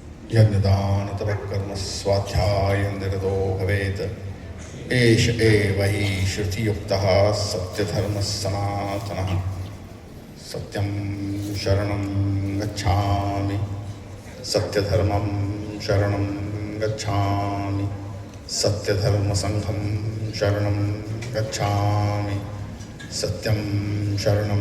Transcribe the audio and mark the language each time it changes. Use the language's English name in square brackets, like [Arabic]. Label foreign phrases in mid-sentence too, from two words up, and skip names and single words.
[Sanskrit] यज्ञदानतपः कर्म स्वाध्यायं निरतो भवेत् एष एव हि श्रुतियुक्तः सत्यधर्मः सनातनः। सत्यं शरणं गच्छामि, सत्यधर्मं शरणं गच्छामि, सत्यधर्मसंघं शरणं गच्छामि, सत्यं शरणं